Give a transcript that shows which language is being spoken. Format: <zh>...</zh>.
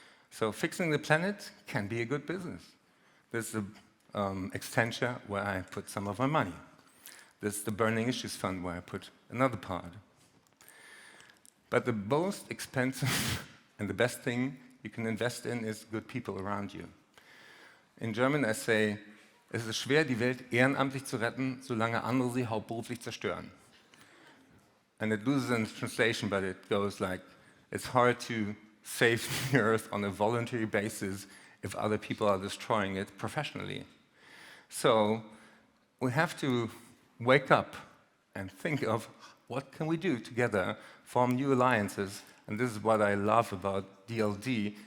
<en>So fixing the planet can be a good business. This is the Extinction where I put some of my money. This is the Burning Issues Fund where I put another part. But the most expensive and the best thing you can invest in is good people around you. In German I say,</en> <de>es ist schwer, die Welt ehrenamtlich zu retten, solange andere sie hauptberuflich zerstören.</de> <en>And it loses in translation, but it goes like, it's hard to save the earth on a voluntary basis if other people are destroying it professionally. So we have to wake up and think of what can we do together, form new alliances, and this is what I love about DLD.</en>